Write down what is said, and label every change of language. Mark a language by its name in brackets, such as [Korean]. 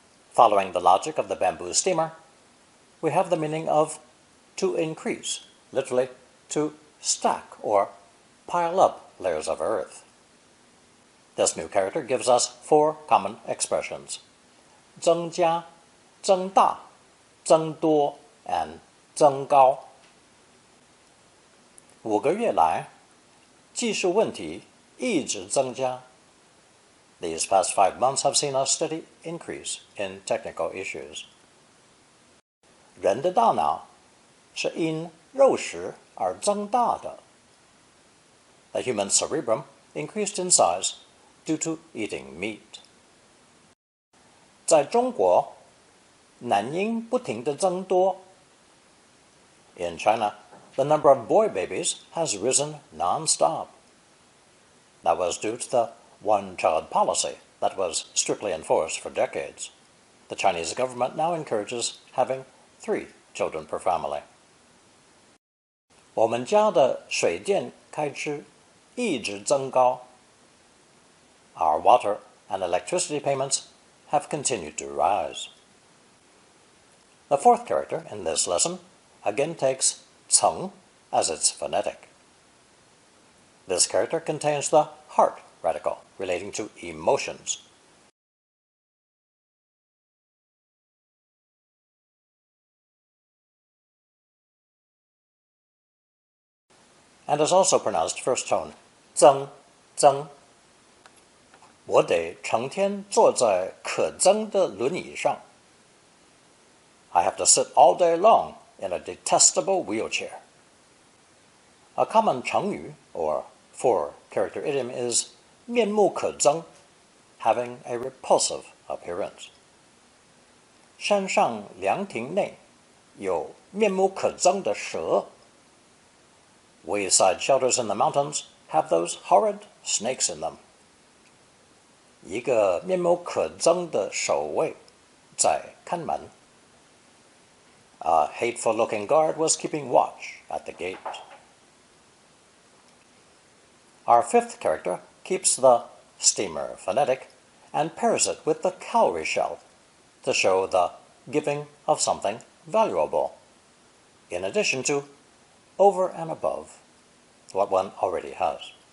[English] Following the logic of the bamboo steamer, we have the meaning of to increase, literally to stack or pile up layers of earth. This new character gives us 4 common expressions: 增加, 增大, 增多, and 增高。 [Chinese] 5个月来，技术问题一直增加。 [English] These past 5 months have seen a steady increase in technical issues. [Chinese] 人的大脑是因肉食而增大的。 [English] The human cerebrum increased in size due to eating meat. [Chinese] 在中国，男婴不停地增多。 [English] In China, the number of boy babies has risen non-stop. That was due to the one-child policy that was strictly enforced for decades. The Chinese government now encourages having 3 children per family. [Chinese] 我们家的水电开支一直增高。 [English] Our water and electricity payments have continued to rise. The 4th character in this lesson again takes 层 as its phonetic. This character contains the heart radical relating to emotions. And is also pronounced first tone, 增, 增. [Chinese] 我得成天坐在可憎的轮椅上。 [English] I have to sit all day long in a detestable wheelchair. A common 成语, or 4-character idiom, is 面目可憎, having a repulsive appearance. [Chinese] 山上凉亭内有面目可憎的蛇。 [English] Wayside shelters in the mountains have those horrid snakes in them. [Chinese] 一个面目可憎的守卫在看门。 [English] A hateful-looking guard was keeping watch at the gate. Our 5th character keeps the steamer phonetic and pairs it with the cowrie shell to show the giving of something valuable, in addition to, over and above, what one already has.